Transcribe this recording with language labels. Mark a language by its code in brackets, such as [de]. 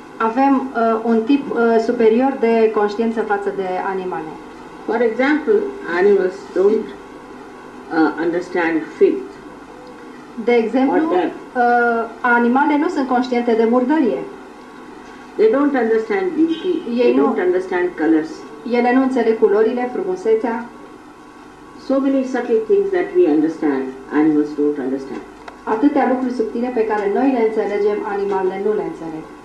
[ro] avem un tip superior de conștiință față de animale. [en] For example, animals don't understand filth. [ro] De exemplu, [en] Order. [ro] animale nu sunt conștiente de murdărie. [en] They don't understand beauty, they [ro] nu- [en] don't understand colors. [ro] Ele nu înțeleg culorile, frumusețea. [en] So many subtle things that we understand, animals don't understand. [ro] Atâtea lucruri subtile pe care noi le înțelegem, animalele nu le înțeleg.